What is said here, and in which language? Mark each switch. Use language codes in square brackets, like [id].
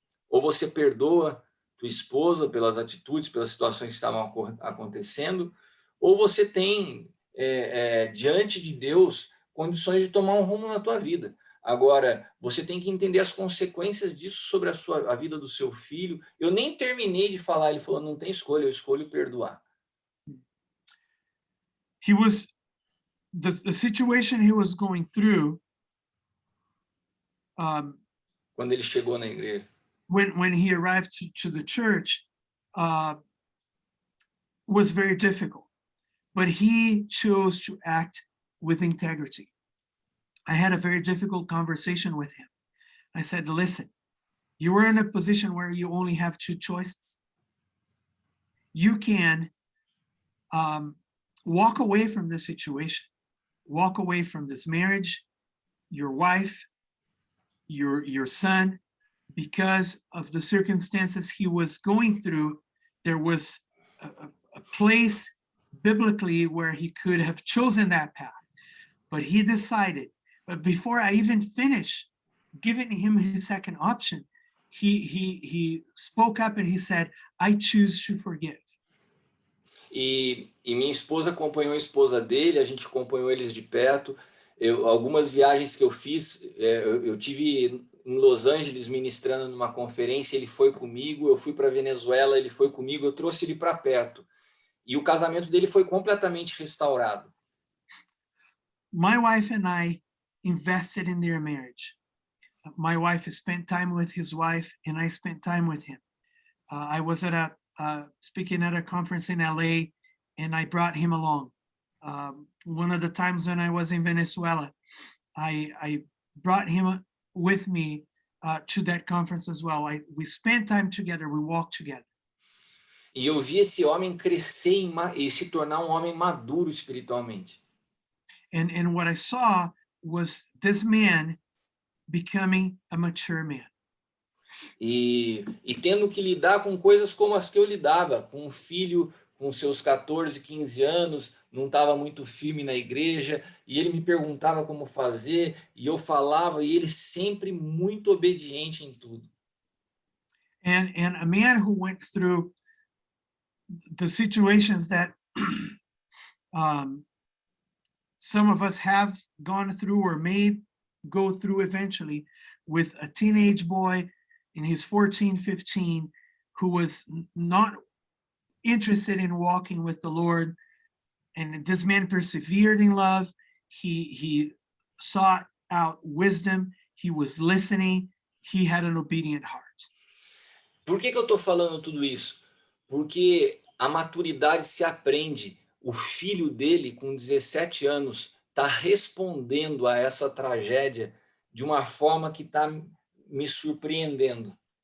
[pt] Ou você perdoa tua esposa pelas atitudes, pelas situações que estavam acontecendo, ou você tem, diante de Deus, condições de tomar um rumo na tua vida. Agora, você tem que entender as consequências disso sobre a vida do seu filho. Eu nem terminei de falar, ele falou: não tem escolha, eu escolho perdoar. [en] He was the situation he was going through um, [pt] quando ele chegou na igreja. [en] when he arrived to the church was very difficult, but he chose to act with integrity. I had a very difficult conversation with him. I said, listen, you are in a position where you only have two choices. You can walk away from this situation, walk away from this marriage, your wife, your son, because of the circumstances he was going through. There was a place biblically where he could have chosen that path, but he decided. But before I even finish giving him his second option, he spoke up and he said, I choose to forgive. [pt] E minha esposa acompanhou a esposa dele, a gente acompanhou eles de perto. Algumas viagens que eu fiz, eu tive em Los Angeles ministrando numa conferência, ele foi comigo. Eu fui para Venezuela, ele foi comigo. Eu trouxe ele para perto. E o casamento dele foi completamente restaurado. [en] My wife and I invested in their marriage. My wife spent time with his wife, and I spent time with him. I was at speaking at a conference in LA, and I brought him along. One of the times when I was in Venezuela, I brought him with me to that conference as well. We spent time together, we walked together. [pt] E eu vi esse homem crescer e se tornar um homem maduro espiritualmente. [en] And what I saw was this man becoming a mature man. [pt] E tendo que lidar com coisas como as que eu lidava, com um filho com seus 14, 15 anos, não estava muito firme na igreja, e ele me perguntava como fazer, e eu falava, e ele sempre muito obediente em tudo. [en] And a man who went through the situations that some of us have gone through or may go through eventually, with a teenage boy in his 14, 15, who was not interested in walking with the Lord. And this man persevered in love. He sought out wisdom. He was listening. He had an obedient heart. [pt] Por que eu estou falando tudo isso? Porque a maturidade se aprende. O filho dele, com 17 anos, está respondendo a essa tragédia de uma forma que está me surpreendendo.